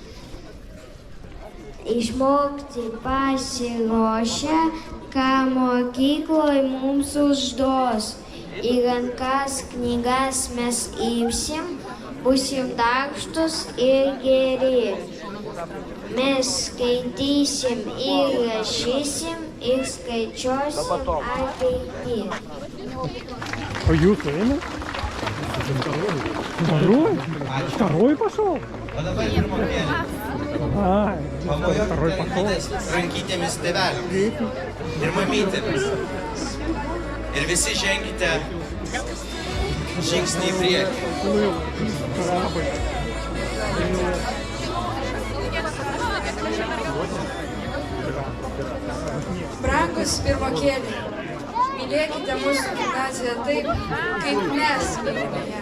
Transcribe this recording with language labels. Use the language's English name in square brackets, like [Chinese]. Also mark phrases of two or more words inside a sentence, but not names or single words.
[Lithuanian] Išmokti pasiruošę, ką mokykloj mums užduos. Į rankas knygas mes imsim, būsim darbštūs ir geri. Mes skaitysim ir rašysim ir skaičiuosim ateitį. [Russian] А Юсейна? Второй? Второй пошел? [Lithuanian] O dabar pirmokėlė. [Russian] Второй пошел. [Lithuanian] Rankytėmis tėveliams ir mamytėmis. Ir visi ženkite žingsnį į priekį. Brangus pirmokėliai, mylėkite mūsų gimnaziją taip, kaip mes mylime ją.